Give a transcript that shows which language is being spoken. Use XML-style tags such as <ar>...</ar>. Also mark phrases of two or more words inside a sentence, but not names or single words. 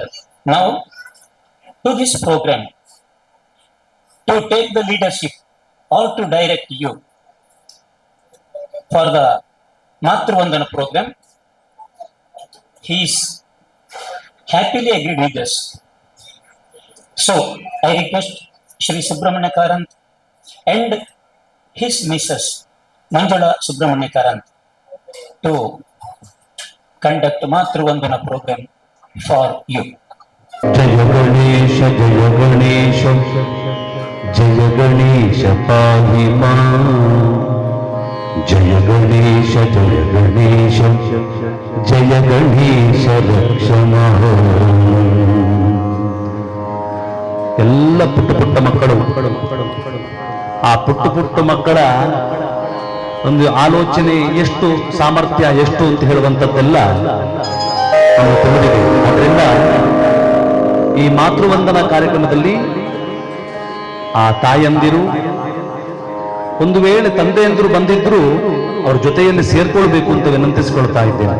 <en>Now to this program, to take the leadership or to direct you for the Matru Vandana program, he is happily agreed with us. So I request Shri Subramanya Karant and his Mrs. Manjula Subramanya Karant to conduct Matru Vandana program for you.</en> <sa>जय गणेश, जय गणेश, जय गणेश पाहि मा. जय गणेश, जय गणेश, जय गणेश लक्ष्म.</sa> <kn>ಎಲ್ಲ ಪುಟ್ಟ ಪುಟ್ಟ ಮಕ್ಕಳು, ಆ ಪುಟ್ಟ ಪುಟ್ಟ ಮಕ್ಕಳ ಒಂದು ಆಲೋಚನೆ ಎಷ್ಟು, ಸಾಮರ್ಥ್ಯ ಎಷ್ಟು ಅಂತ ಹೇಳುವಂಥದ್ದೆಲ್ಲ ನಮಗೆ ತಿಳಿದಿದೆ. ಅದರಿಂದ ಈ ಮಾತೃವಂದನಾ ಕಾರ್ಯಕ್ರಮದಲ್ಲಿ ಆ ತಾಯಂದಿರು, ಒಂದು ವೇಳೆ ತಂದೆಯಂದಿರು ಬಂದಿದ್ರು ಅವ್ರ ಜೊತೆಯಲ್ಲಿ ಸೇರ್ಕೊಳ್ಬೇಕು ಅಂತ ವಿನಂತಿಸಿಕೊಳ್ತಾ ಇದ್ದೇನೆ.</kn>